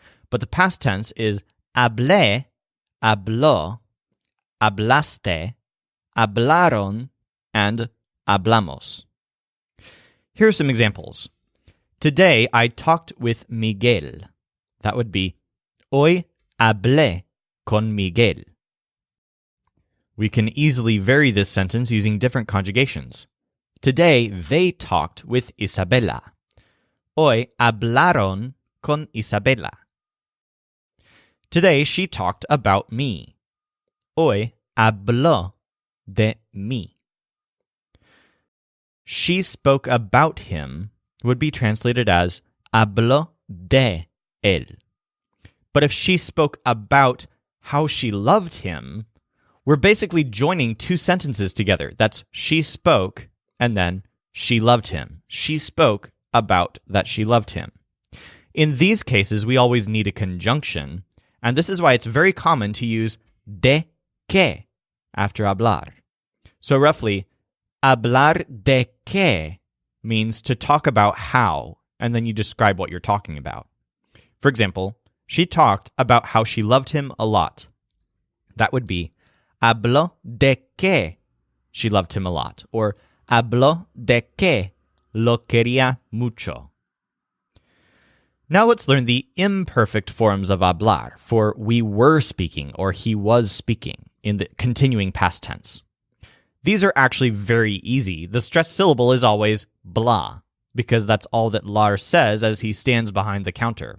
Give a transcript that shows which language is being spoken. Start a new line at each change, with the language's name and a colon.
English: But the past tense is hablé, habló, hablaste, hablaron, and hablamos. Here are some examples. Today I talked with Miguel. That would be
Spanish: hoy hablé con Miguel.
English: We can easily vary this sentence using different conjugations. Today they talked with Isabela.
Spanish: Hoy hablaron con Isabela.
English: Today she talked about me.
Spanish: Hoy habló de mí.
English: She spoke about him would be translated as
Spanish: habló de él.
English: But if she spoke about how she loved him, we're basically joining two sentences together. That's she spoke and then she loved him. She spoke about that she loved him. In these cases, we always need a conjunction, and this is why it's very common to use de qué after hablar. So roughly, hablar de qué means to talk about how, and then you describe what you're talking about. For example, she talked about how she loved him a lot. That would be
Spanish: habló de que
English: she loved him a lot, or
Spanish: habló de que lo quería mucho.
English: Now let's learn the imperfect forms of hablar for we were speaking or he was speaking in the continuing past tense. These are actually very easy. The stressed syllable is always blah, because that's all that Lars says as he stands behind the counter.